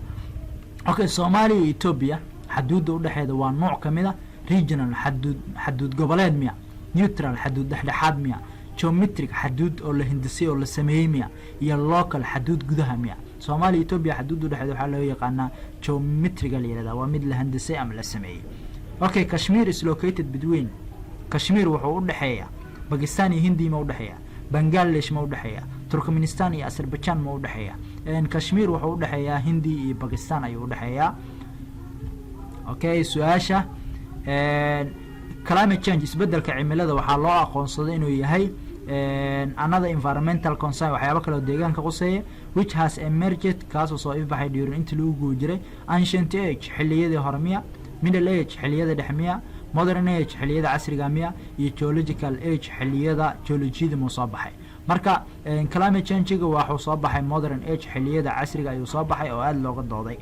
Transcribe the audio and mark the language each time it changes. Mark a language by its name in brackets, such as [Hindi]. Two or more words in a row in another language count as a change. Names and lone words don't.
[Somali] okay Soomaaliya iyo Ethiopia xaduudda u dhaxeeya waa nooc kamid ah regional xaduud goboleed miya, neutral xaduud dhexdhexaad miya, geometric xaduud oo la hindisay oo la sameeyay miya, iyo local xaduud gudaha miya. Soomaaliya Ethiopia xaduud u dhaxeeya waxa loo yaqaanaa geometric la yiraahdaa waa mid la hindisay ama la sameeyay. okay [English] Kashmir is located between [Somali] Kashmir wuxuu u dhaxeeya Pakistan iyo Hindi ma u dhaxeeya, Bangladesh ma u dhaxeeya, Turkmenistan iyo Azerbaijan ma u dhaxeeya. Kashmir wuxuu u dhaxeeya Hindi iyo Pakistan ayuu u dhaxeeya. okay su'aasha [English] climate change [Somali] isbedelka cimilada waxaa loo aqoonsaday inuu yahay [English] another environmental concern [Somali] waxyaabo kale oo deegaanka quseeya [English] which has emerged [Somali] kaasoo soo ifbaxay during intii lagu guuri jiray [English] ancient age [Somali] xilliyadii hore miya, [English] middle age [Somali] xilliyada dhexe miya, [English] modern age [Somali] xilliyada casriga miya, iyo [English] geological age [Somali] xilliyada geologiyada moo soo baxay. marka [English] climate change-ga [Somali] waxuu soo baxay [English] modern age [Somali] xilliyada casriga ayuu soo baxay oo aad looga dooday.